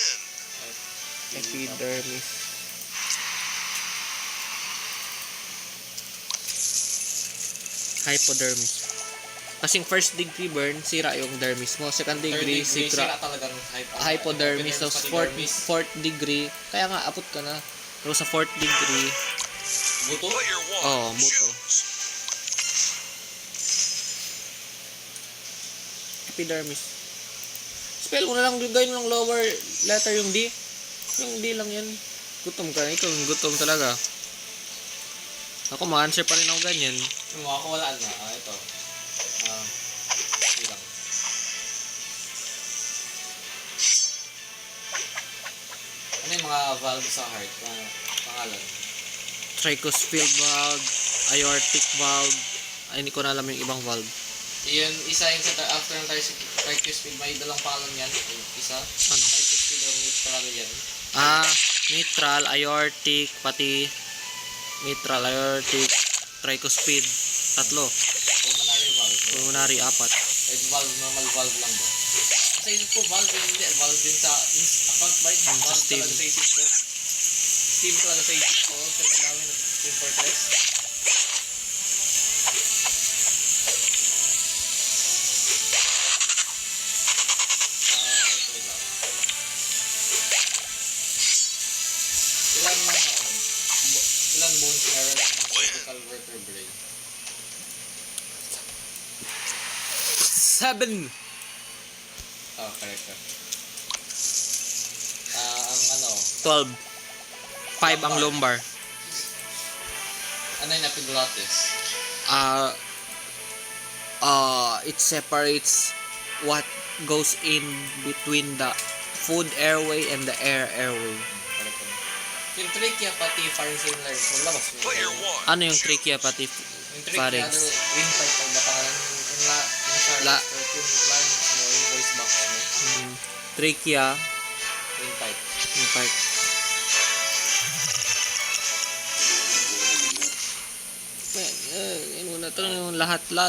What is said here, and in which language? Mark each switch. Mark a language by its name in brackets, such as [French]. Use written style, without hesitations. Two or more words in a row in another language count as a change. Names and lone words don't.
[English] Epidermis. Hypodermis. [Filipino] Kasing [English] first degree burn, [Filipino] sira yung dermis mo. [English] Second Third degree, [Filipino] sira sira. talagang [English] Hypodermis. epidermis [Filipino] Tapos pati dermis. [English] fourth degree, [Filipino] kaya nga, abot ka na. Tapos sa [English] fourth degree, [Filipino] Buto? [English] Player 1. [Filipino] Oo, buto. [English] Choose. epidermis. [Filipino] Spell mo na lang, gawin mo ng [English] lower letter [Filipino] yung D. Yung D lang yan. Gutom ka. Ikaw yung gutom talaga. Ako, ma-answer pa rin ako ganyan. Yung mga kawalaan na. Ito. Ilang. Ano yung mga valve sa heart? Pangalan. [English] Tricuspid valve, aortic valve. [Filipino] Ay, hindi ko na alam yung ibang valve. Yun, isa yung sa after ng tricuspid, may dalang pangalan yan. Isa. Ano? Tricuspid o mitral yan. [English] Mitral, aortic, pati mitral, aortic, tricuspid. [Filipino] Tatlo. [English] Pulmonary valve. Pulmonary, 4. Valve, normal valve [Filipino] lang ba? Sa isip ko, valve yun hindi. Valve yun sa account ba? Valve [English] steam. [Filipino] talaga sa isip ko. Steam talaga sa isip ko. Sa namin, Steam Fortress. Wait lang. Ilan bones meron ng [English] cervical vertebrae? [Filipino] 7. Oh, correct. Ang ano, 12. 5 ang lumbar. ano yung epiglottis? [English] It separates what goes in between the food airway and the airway. Correct. [Filipino] Yung trachea pati [English] pharyngeal nerve, [Filipino] maglabas mo. [English] Player 1. [Filipino] Ano yung trachea pati Yung trachea, [English] pharynx? [Filipino] windpipe pag batangan yung La- yung lungs mo, yung [English] voice box [Filipino] mo, [English] Trachea, windpipe. [Filipino] yung part. Yan muna ito yung lahat-lahat.